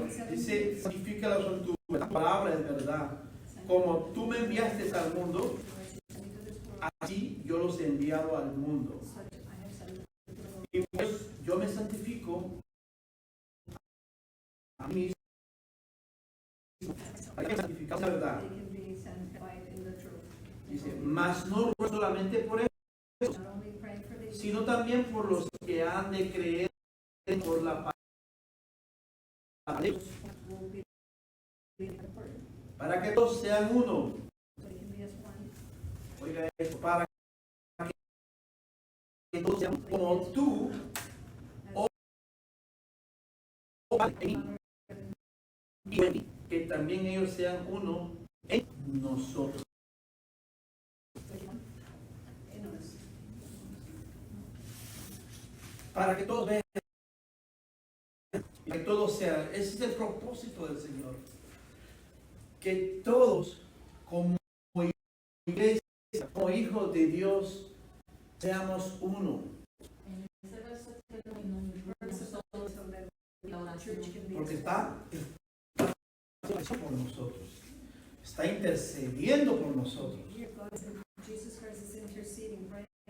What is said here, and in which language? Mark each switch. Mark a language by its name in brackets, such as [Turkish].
[Spanish] Dice, santifícalos en tu palabra es verdad. Como tú me enviaste al mundo, así yo los he enviado al mundo. Y pues yo me santifico a mí mismo. Hay que santificar la verdad. [English] They can be sanctified in the truth. [Spanish] Dice, mas no ruego solamente por eso, [English] Not only praying for these, [Spanish] sino también por los que han de creer por la palabra de Dios, [English] will be the word. [Spanish] para que todos sean uno. [English] So they can be as one. [Spanish] Oiga esto, para que todos sean como tú, Padre, en mí, y en mí, que también ellos sean uno en nosotros. [English] In us. [Spanish] Para que todos vean, y que todos sean, ese es el propósito del Señor, que todos como iglesia, como hijos de Dios, seamos uno, [English] So that the church can be [Spanish] porque [English] as [Spanish] está por nosotros, está intercediendo por nosotros. [English] Here God is, Jesus Christ is interceding, right?